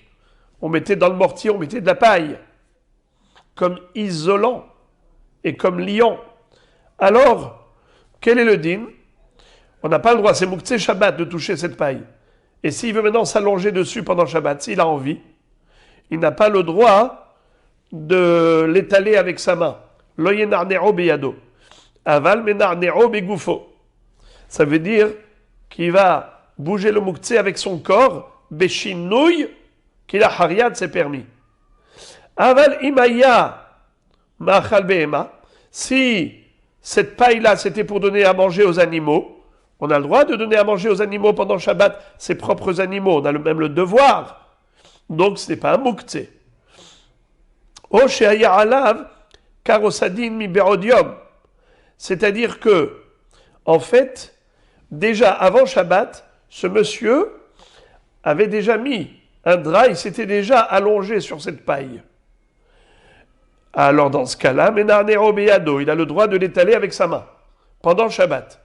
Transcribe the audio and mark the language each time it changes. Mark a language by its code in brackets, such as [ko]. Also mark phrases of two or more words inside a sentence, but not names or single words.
[fr] On mettait dans le mortier, on mettait de la paille, comme isolant et comme liant. Alors, quel est le din? On n'a pas le droit, c'est [he] מוקצה שבת [fr] de toucher cette paille. Et s'il veut maintenant s'allonger dessus pendant Shabbat, s'il a envie, il n'a pas le droit de l'étaler avec sa main. [he] לא ינערנו בידו. אבל מנערנו בגופו. [fr] Ça veut dire qu'il va bouger le Mouktsé avec son corps, beshinouille, qu'il a hariad, c'est permis. [he] אבל אם היה מאכל בהמה. [fr] Si cette paille-là, c'était pour donner à manger aux animaux, on a le droit de donner à manger aux animaux pendant Shabbat, ses propres animaux, on a même le devoir. Donc ce n'est pas un Mouktsé. [he] או שהיה עליו כר או סדין מבעוד יום. [fr] C'est-à-dire que, en fait, déjà avant Shabbat, ce monsieur avait déjà mis un drap, il s'était déjà allongé sur cette paille. Alors dans ce cas-là, [he] מנערנו בידו, [fr] il a le droit de l'étaler avec sa main pendant Shabbat.